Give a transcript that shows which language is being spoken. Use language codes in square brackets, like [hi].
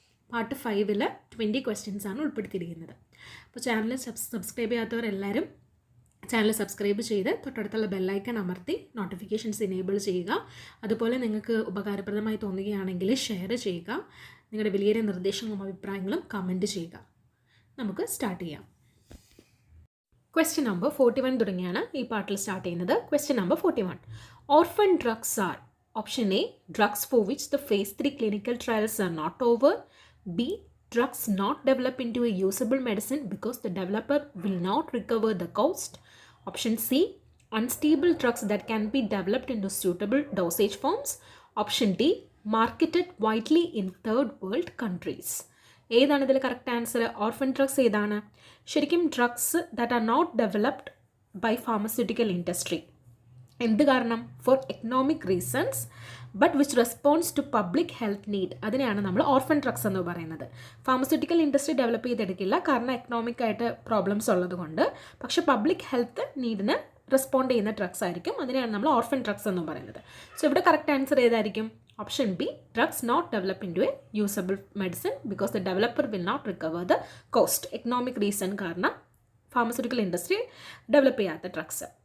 [ml] Part 5 20 questions ആണ് ഉൾപ്പെടുത്തിയിരിക്കുന്നത്. അപ്പോൾ ചാനൽ സബ്സ്ക്രൈബ് ചെയ്യാത്തവരെല്ലാവരും ചാനൽ സബ്സ്ക്രൈബ് ചെയ്ത് തൊട്ടടുത്തുള്ള ബെല്ലൈക്കൺ അമർത്തി നോട്ടിഫിക്കേഷൻസ് എനേബിൾ ചെയ്യുക. അതുപോലെ നിങ്ങൾക്ക് ഉപകാരപ്രദമായി തോന്നുകയാണെങ്കിൽ ഷെയർ ചെയ്യുക. നിങ്ങളുടെ വലിയ നിർദ്ദേശങ്ങളും അഭിപ്രായങ്ങളും കമൻറ്റ് ചെയ്യുക. നമുക്ക് സ്റ്റാർട്ട് ചെയ്യാം. [en] Question number 41 [ml] തുടങ്ങിയാണ് ഈ പാർട്ടിൽ സ്റ്റാർട്ട് ചെയ്യുന്നത്. [en] Question number 41. Orphan drugs are option A, drugs for which the phase 3 clinical trials are not over. B, drugs not develop into a usable medicine because the developer will not recover the cost. Option C, unstable drugs that can be developed into suitable dosage forms. Option D, marketed widely in third world countries. [ml] ഏതാണ് ഇതിൽ correct answer? Orphan drugs ഏതാണ്? [en] ശരിക്കും drugs that are not developed by pharmaceutical industry. [ml] എന്ത് കാരണം? [en] For economic reasons but which response to public health need. [ml] അതിനെയാണ് നമ്മൾ orphan drugs എന്ന് പറയുന്നത്. ഫാർമസ്യൂട്ടിക്കൽ ഇൻഡസ്ട്രി ഡെവലപ്പ് ചെയ്തെടുക്കില്ല, കാരണം എക്കണോമിക് ആയിട്ട് പ്രോബ്ലംസ് ഉള്ളത് കൊണ്ട്. പക്ഷേ പബ്ലിക് ഹെൽത്ത് നീഡിന് റെസ്പോണ്ട് ചെയ്യുന്ന ഡ്രഗ്സ് ആയിരിക്കും. അതിനെയാണ് നമ്മൾ ഓർഫൻ ഡ്രഗ്സ് എന്ന് പറയുന്നത്. സോ ഇവിടെ കറക്റ്റ് ആൻസർ ഏതായിരിക്കും? [en] Option B, drugs not develop into a usable medicine because the developer will not recover the cost. Economic reason കാരണം pharmaceutical industry develop ചെയ്യാത്ത drugs.